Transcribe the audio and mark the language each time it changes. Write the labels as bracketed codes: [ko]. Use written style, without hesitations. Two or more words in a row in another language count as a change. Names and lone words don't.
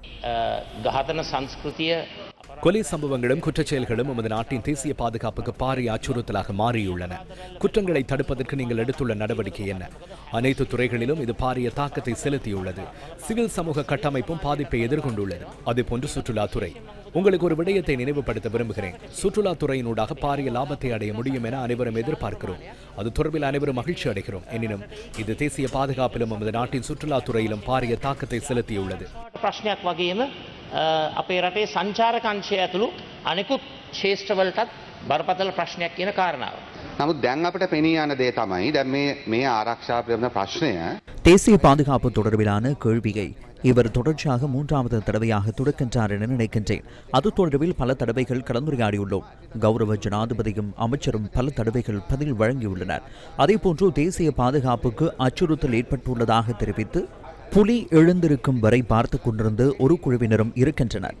[si] ඝාතන සංස්කෘතිය [ta] கொலை சம்பவங்களும் குற்றச்செயல்களும் நமது நாட்டின் தேசிய பாதுகாப்புக்கு பாரிய அச்சுறுத்தலாக மாறியுள்ளன. குற்றங்களை தடுப்பதற்கு நீங்கள் எடுத்துள்ள நடவடிக்கை என்ன? அனைத்து துறைகளிலும் இது பாரிய தாக்கத்தை செலுத்தியுள்ளது. சிவில் சமூக கட்டமைப்பும் பாதிப்பை எதிர்கொண்டுள்ளது. அதேபோன்று சுற்றுலாத்துறை. உங்களுக்கு ஒரு விடயத்தை நினைவுபடுத்த விரும்புகிறேன். சுற்றுலாத்துறையினூடாக பாரிய லாபத்தை அடைய முடியும் என அனைவரும் எதிர்பார்க்கிறோம். அது தொடர்பில் அனைவரும் மகிழ்ச்சி அடைகிறோம். எனினும் இது தேசிய பாதுகாப்பிலும் நமது நாட்டின் சுற்றுலாத்துறையிலும் பாரிய தாக்கத்தை செலுத்தியுள்ளது. [si] අපේ රටේ සංචාරක අංශය ඇතුළු අනෙකුත් ශේෂ්ඨවලටත් බරපතල ප්‍රශ්නයක් කියන කාරණාව. නමුත් දැන් අපිට පෙනී යන දේ තමයි දැන් මේ ආරක්ෂා පිළිබඳ ප්‍රශ්නය [ta] தேசிய பாதுகாப்பு தொடர்பிலான கேள்வியை இவர் தொடர்ச்சியாக 3வது தடவையாக தொடர்கின்றார் என நினைக்கின்றேன். அது தொடர்பில் பல தடவைகள் கலந்துரையாடியுள்ளோம். கௌரவ ஜனாதிபதியும் அமைச்சரும் பல தடவைகள் பதில் வழங்கியுள்ளனர். அதேபோன்று தேசிய பாதுகாப்புக்கு அச்சுறுத்தல் ஏற்பட்டுள்ளதாக தெரிவித்து புலி எழுந்திருக்கும் வரை பார்த்துக் கொண்டிருந்த ஒரு குழுவினரும் இருக்கின்றனர்.